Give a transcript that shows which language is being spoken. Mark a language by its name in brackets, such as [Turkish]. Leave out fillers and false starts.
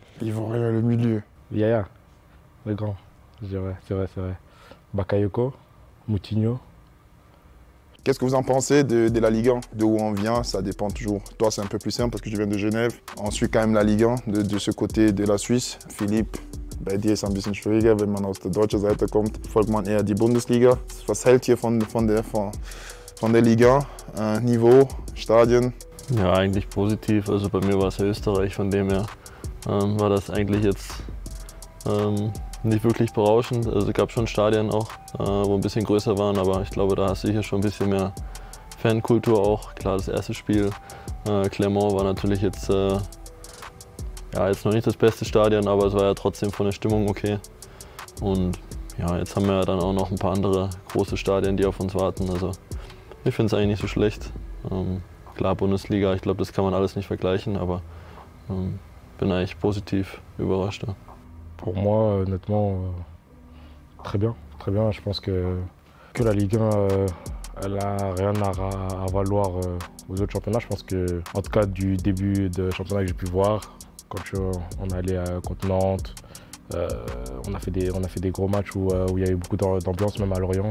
[French] Ils vont rien le milieu. Yaya, le grand. C'est vrai. Bakayoko, Moutinho. Qu'est-ce que vous en pensez de la Ligue 1? De où on vient, ça dépend toujours. Toi, c'est un peu plus simple parce que tu viens de Genève. On suit quand même la Ligue 1 de ce côté de la Suisse. [German] Philippe, bei dir ist es ein bisschen schwieriger, wenn man aus der deutschen Seite kommt, folgt man eher die Bundesliga. Was hält ihr von der Liga? Niveau, Stadien? Ja, eigentlich positiv. Also bei mir war es ja Österreich, von dem her war das eigentlich jetzt nicht wirklich berauschend. Also es gab schon Stadien auch, wo ein bisschen größer waren, aber ich glaube, da hast du hier schon ein bisschen mehr Fankultur auch. Klar, das erste Spiel, Clermont, war natürlich jetzt, jetzt noch nicht das beste Stadion, aber es war ja trotzdem von der Stimmung okay. Und ja, jetzt haben wir ja dann auch noch ein paar andere große Stadien, die auf uns warten. Also ich finde es eigentlich nicht so schlecht. Klar, Bundesliga, ich glaube, das kann man alles nicht vergleichen, aber bin eigentlich positiv überrascht. Ja. [French] Pour moi, honnêtement, très bien. Je pense que la Ligue 1, elle n'a rien à valoir aux autres championnats. Je pense que, en tout cas, du début de championnat que j'ai pu voir, quand on est allé contre Nantes, on a fait des gros matchs où il y a eu beaucoup d'ambiance, même à Lorient.